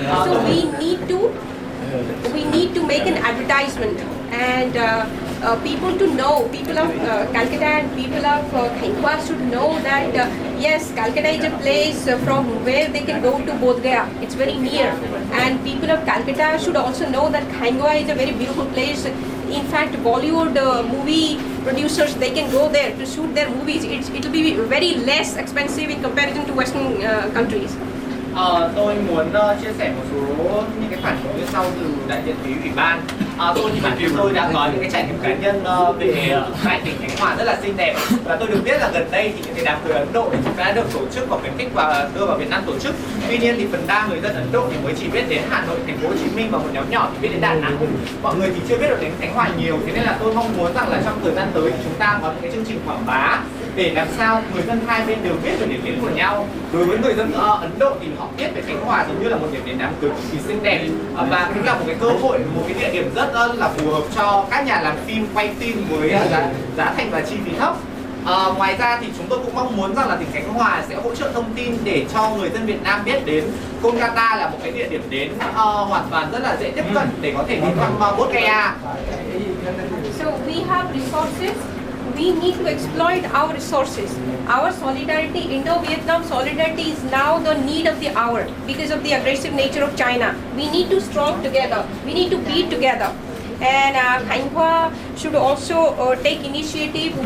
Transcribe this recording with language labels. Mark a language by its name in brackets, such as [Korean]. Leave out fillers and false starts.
[English] So we need to make an advertisement, and people to know, people of Calcutta and people of Khanh Hoa should know that yes, Calcutta is a place from where they can go to Bodh Gaya. It's very near, and people of Calcutta should also know that Khanh Hoa is a very beautiful place. In fact, Bollywood movie producers, they can go there to shoot their movies. It will be very less expensive in comparison to Western countries. [Vietnamese] Tôi muốn chia sẻ một số những cái phản hồi như sau từ đại diện phía ủy ban. Tôi thì bản thân tôi đã có những cái trải nghiệm cá nhân về tại tỉnh Khánh Hòa rất là xinh đẹp, và tôi được biết là gần đây thì những cái đám cưới Ấn Độ thì đã được tổ chức và khuyến khích và đưa vào Việt Nam tổ chức. Tuy nhiên thì phần đa người dân Ấn Độ thì mới chỉ biết đến Hà Nội, thành phố Hồ Chí Minh, và một nhóm nhỏ thì biết đến Đà Nẵng. Mọi người thì chưa biết được đến Khánh Hòa nhiều, thế nên là tôi mong muốn rằng là trong thời gian tới thì chúng ta có những cái chương trình quảng bá để làm sao người dân hai bên đều biết về điểm đến của nhau. Đối với người dân Ấn Độ thì họ biết về Khánh Hòa giống như là một điểm đến đám cưới cực kỳ xinh đẹp, và cũng là một cái cơ hội, một cái địa điểm rất là phù hợp cho các nhà làm phim quay phim với giá thành và chi phí thấp. Ngoài ra thì chúng tôi cũng mong muốn rằng là tỉnh Khánh Hòa sẽ hỗ trợ thông tin để cho người dân Việt Nam biết đến Kolkata là một cái địa điểm đến hoàn toàn rất là dễ tiếp cận để có thể đi thăm Bodh Gaya. [English] So we have resources. We need to exploit our resources. Our solidarity, Indo-Vietnam solidarity, is now the need of the hour because of the aggressive nature of China. We need to strong together. We need to be together. And Khanh Hoa should also take initiative.